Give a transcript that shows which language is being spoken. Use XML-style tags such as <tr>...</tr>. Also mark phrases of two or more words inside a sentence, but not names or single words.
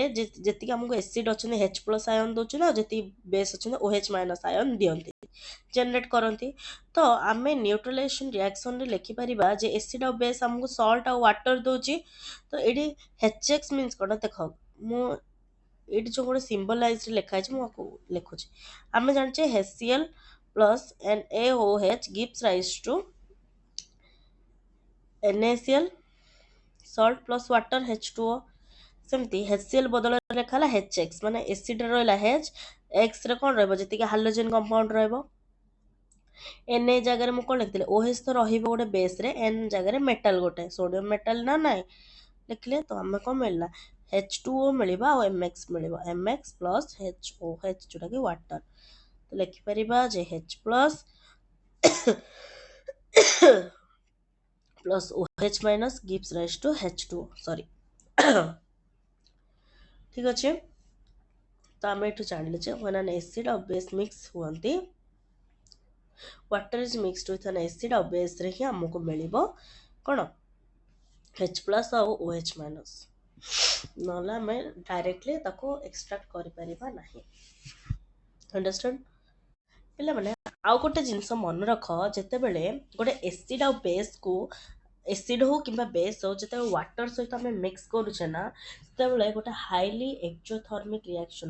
<or>ଯେତିକି ଆମକୁ ଏସିଡ୍ ଅଛନ୍ତି</or> <en>H plus ion</en> <or>ଦେଉଛନ୍ତି ଆଉ ଯେତିକି ବେସ୍ ଅଛନ୍ତି</or> <en>OH minus ion</en> <or>ଦିଅନ୍ତି ଜେନେରେଟ୍ କରନ୍ତି ତ ଆମେ</or> <en>neutralization reactionରେ</en> <or>ଲେଖିପାରିବା ଯେ ଏସିଡ୍ ଆଉ ବେସ୍ ଆମକୁ ସଲ୍ଟ ଆଉ ୱାଟର ଦେଉଛି ତ ଏଇଠି</or> <en>HX means</en> <or>କ'ଣ ଦେଖ ମୁଁ ଏଇଠି ଯେଉଁ ଗୋଟେ ସିମ୍ବଲାଇଜ୍ରେ ଲେଖା ହେଇଛି ମୁଁ ଆକୁ ଲେଖୁଛି ଆମେ ଜାଣିଛେ HCl</or> <en>plus NaOH gives rise to NaCl salt plus water H2O</en> <or>ସେମିତି HCl ବଦଳରେ ଲେଖା ହେଲା HX ମାନେ ଏସିଡ୍ରେ ରହିଲା H Xରେ କ'ଣ ରହିବ ଯେତିକି</or> <en>halogen compound</en> <or>ରହିବ Na ଜାଗାରେ ମୁଁ କ'ଣ ଲେଖିଥିଲି OH ତ ରହିବ ଗୋଟେ ବେସ୍ରେ N ଜାଗାରେ ମେଟାଲ ଗୋଟେ</or> <en>sodium metal</en> <or>ନା ନାହିଁ ଲେଖିଲେ ତ ଆମେ କ'ଣ ମିଳିଲା H2O ମିଳିବ ଆଉ MX ମିଳିବ</or> <en>MX plus HOH</en> <or>ଯେଉଁଟାକି ୱାଟର ତ ଲେଖିପାରିବା ଯେ</or> <en>H plus plus OH minus gives rise to H2O sorry</en> <or>ଠିକ ଅଛି ତ ଆମେ ଏଠୁ ଜାଣିଲେ ଯେ</or> <en>when an acid</en> <or>ଆଉ</or> <en>base mix</en> <or>ହୁଅନ୍ତି</or> <en>water is mixed with an acid</en> <or>ଆଉ baseରେ ହିଁ ଆମକୁ ମିଳିବ କ'ଣ H ପ୍ଲସ୍ ଆଉ</or> <en>OH minus</en> <or>ନହେଲେ ଆମେ ଡାଇରେକ୍ଟଲି ତାକୁ ଏକ୍ସଟ୍ରାକ୍ଟ କରିପାରିବା ନାହିଁ ଅଣ୍ଡରଷ୍ଟାଣ୍ଡ ପିଲାମାନେ ଆଉ ଗୋଟେ ଜିନିଷ ମନେ ରଖ ଯେତେବେଳେ ଗୋଟେ ଏସିଡ୍ ଆଉ ବେସ୍କୁ ଏସିଡ୍ ହଉ କିମ୍ବା ବେସ୍ ହଉ ଯେତେବେଳେ ୱାଟର ସହିତ ଆମେ ମିକ୍ସ କରୁଛେ ନା ସେତେବେଳେ ଗୋଟେ</or> <en>highly exothermic reaction</en>